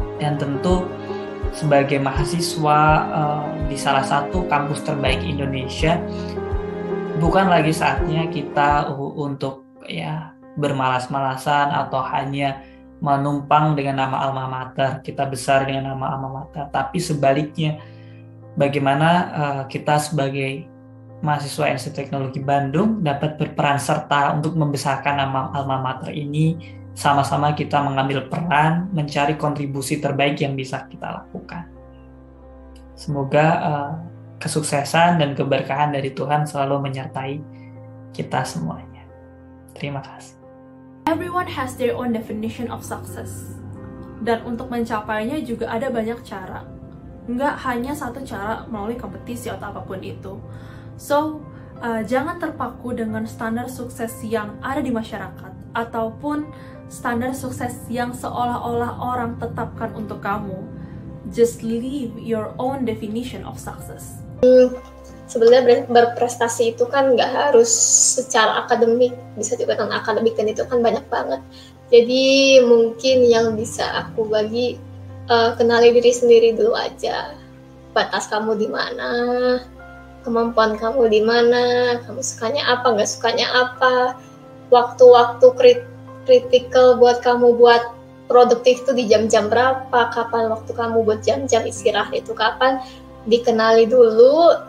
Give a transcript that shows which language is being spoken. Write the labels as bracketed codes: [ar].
[id] Dan tentu sebagai mahasiswa di salah satu kampus terbaik Indonesia, bukan lagi saatnya kita untuk bermalas-malasan atau hanya menumpang dengan nama alma mater, kita besar dengan nama alma mater, tapi sebaliknya bagaimana kita sebagai mahasiswa Institut Teknologi Bandung dapat berperan serta untuk membesarkan nama alma mater ini. Sama-sama kita mengambil peran, mencari kontribusi terbaik yang bisa kita lakukan. Semoga kesuksesan dan keberkahan dari Tuhan selalu menyertai kita semuanya. Terima kasih. [en] Everyone has their own definition of success. [id] Dan untuk mencapainya juga ada banyak cara. Nggak hanya satu cara melalui kompetisi atau apapun itu. So, jangan terpaku dengan standar sukses yang ada di masyarakat ataupun standar sukses yang seolah-olah orang tetapkan untuk kamu. [en] Just live your own definition of success. [id] Sebenarnya berprestasi itu kan nggak harus secara akademik, bisa juga non akademik, dan itu kan banyak banget. Jadi mungkin yang bisa aku bagi, kenali diri sendiri dulu aja. Batas kamu di mana, kemampuan kamu di mana, kamu sukanya apa, nggak sukanya apa, waktu-waktu kritikal buat kamu buat produktif itu di jam-jam berapa, kapan waktu kamu buat jam-jam istirahat itu kapan, dikenali dulu.